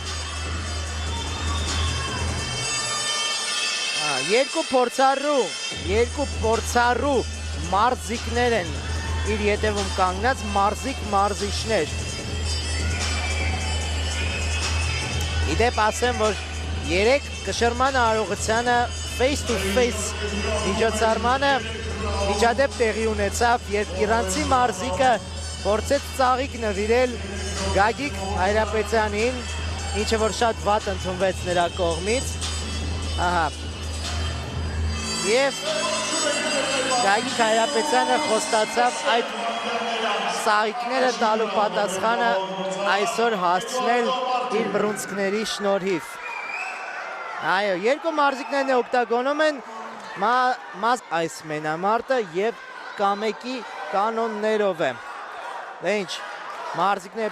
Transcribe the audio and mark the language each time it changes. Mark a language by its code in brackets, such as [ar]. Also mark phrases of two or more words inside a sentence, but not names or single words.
[hy] Երկու փորձառու մարզիկներ են իր ետևում կանգնած մարզիչներ։ Իդեպ ասեմ, որ երեք կշռման արարողությանը [en] face to face [hy] միջոցառմանը միջադեպ տեղի ունեցավ, երբ իրանցի մարզիկը փորձեց ծաղիկ նվիրել Գագիկ Հայրապետյանին, ինչը որ շատ վատ ընդունվեց նրա կողմից։ Ահա։ Եվ Գագիկ Հայրապետյանը խոստացավ այդ ծաղիկները տալու պատասխանը այսօր հասցնել իր բռունցքների շնորհիվ։ Այո, երկու մարզիկներն օկտագոնում են այս մենամարտը եւ կամեկի կանոններով է։ Դե ինչ, մարզիկները